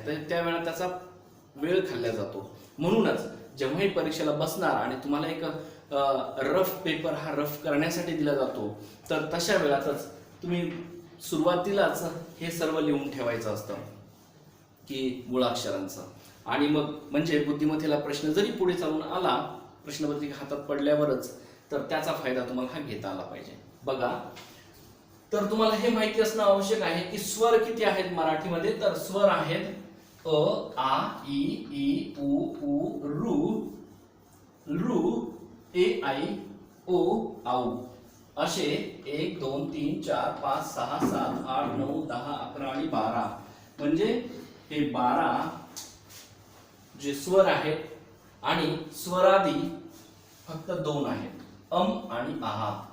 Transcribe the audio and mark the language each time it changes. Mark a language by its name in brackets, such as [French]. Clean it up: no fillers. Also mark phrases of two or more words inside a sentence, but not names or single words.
[Marathi] तर त्यावेळेला त्याचा वेळ खाल्ला जातो. म्हणूनच जेव्हाही परीक्षेला बसणार आणि तुम्हाला एक [English] rough paper [Marathi] हा रफ करण्यासाठी दिला जातो, तर तशा वेळातच तुम्ही सुरुवातीलाच हे सर्व लिहून ठेवायचं असतं की मुळाक्षरांचं. आणि मग म्हणजे बुद्धिमत्तेला प्रश्न जरी पुढे चालून आला, प्रश्नपत्रिका हातात पडल्यावरच, तर त्याचा फायदा तुम्हाला हा घेता आला पाहिजे. बघा, तर तुम्हाला हे माहिती असणं आवश्यक आहे की स्वर किती आहेत मराठीमध्ये. तर स्वर आहेत अ, आ, इ, ई, उ, ऊ, ऋ, ए, आई, ओ, औ असे 1 2 3 4 5 6 7 8 9 10 11 आणि 12. म्हणजे हे 12 जे स्वर आहेत. आणि स्वरादी फक्त 2 आहेत, अम आणि आहा.